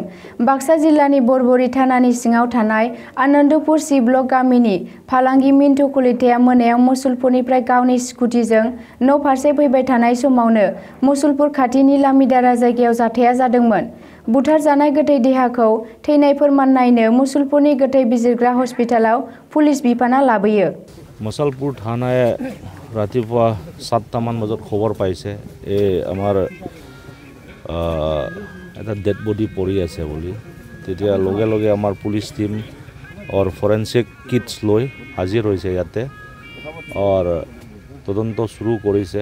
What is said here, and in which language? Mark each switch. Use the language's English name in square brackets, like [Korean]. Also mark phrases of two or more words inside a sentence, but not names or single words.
[Bodo] बाक्सा जिल्लानि बरबरि थानानि सिङाव थानाय आनन्दपुर सि ब्लक गामिनि फालांगि मिन्टु कलिताया मोनायाव मसुलपुरनिफ्राय गावनि स्कुटिजों न' फारसे फैबाय थानाय समावनो मसुलपुर खाथिनि लामिदारा जायगायाव जाथाया जादोंमोन। बुथारजानाय गोथै देहाखौ थैनाय फोरमान नायनो मुसलपुरनि गोथै बिजिरग्रा हस्पिटालाव पुलिस बिफाना लाबोयो। मुसलपुर थानाय रातिपुवा [Assamese] 7টা মান বজাত খবৰ পাইছে আমাৰ এটা ডেড বডি পৰি আছে বুলি। তেতিয়া লগে লগে আমাৰ পুলিচ টিম আৰু ফৰেনচিক কিটছ লৈ হাজিৰ হৈছে ইয়াতে আৰু তদন্ত শুরু কৰিছে।